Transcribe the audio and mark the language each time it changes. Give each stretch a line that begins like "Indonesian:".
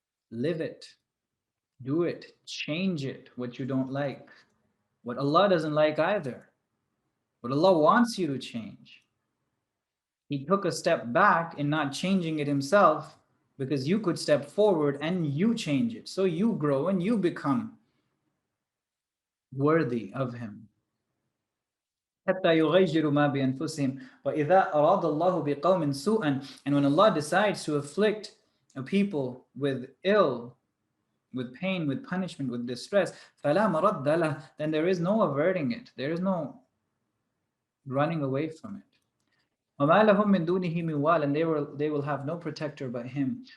English: Live it, do it, change it, what you don't like, what Allah doesn't like either, what Allah wants you to change. He took a step back in not changing it himself, because you could step forward and you change it. So you grow and you become worthy of him.
Arabic: حتى يغيروا ما بأنفسهم وإذا أراد الله بقوم سوءا.
English: And when Allah decides to afflict a people with ill, with pain, with punishment, with distress,
Arabic: فلا مرد له,
English: then there is no averting it. There is no running away from it.
Arabic: وما لهم من دونه من وال,
English: and they will have no protector but him.